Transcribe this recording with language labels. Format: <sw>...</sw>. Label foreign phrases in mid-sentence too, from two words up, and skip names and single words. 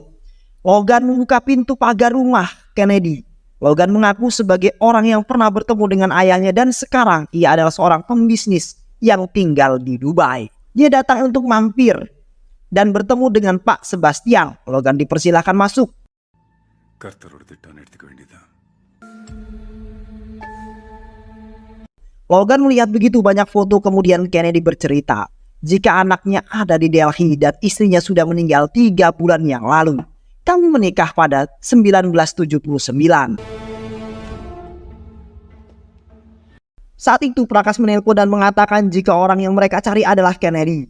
<id>Logan membuka pintu pagar rumah Kennedy. Logan mengaku sebagai orang yang pernah bertemu dengan ayahnya dan sekarang ia adalah seorang pembisnis yang tinggal di Dubai. Dia datang untuk mampir dan bertemu dengan Pak Sebastian. Logan dipersilakan masuk.</id> <ta>கர்த்தரோட திட்டம் எடுத்துக்க வேண்டியதான்.</ta> <id>Logan melihat begitu banyak foto, kemudian Kennedy bercerita jika anaknya ada di Delhi dan istrinya sudah meninggal 3 bulan yang lalu. Kami menikah pada 1979. Saat itu Prakas menelpon dan mengatakan jika orang yang mereka cari adalah Kennedy.</id>